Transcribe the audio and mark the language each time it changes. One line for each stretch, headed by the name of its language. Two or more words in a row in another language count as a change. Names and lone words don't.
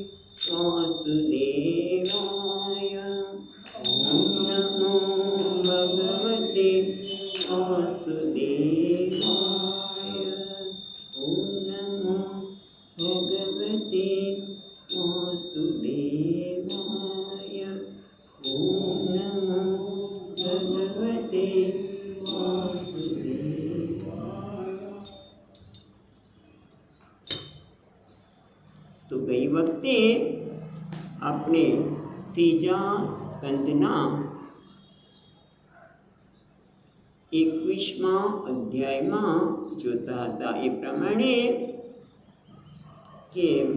Sanskrit: वासुदेवाय ॐ नमो भगवते वासुदेवाय ॐ नमो भगवते वासुदेवाय ॐ नमो भगवते वासुदेवाय।
Gujarati: તો ગઈ વખતે આપણે ત્રીજા સ્કંદના 21મા અધ્યાયમાં જોતા હતા એ પ્રમાણે કે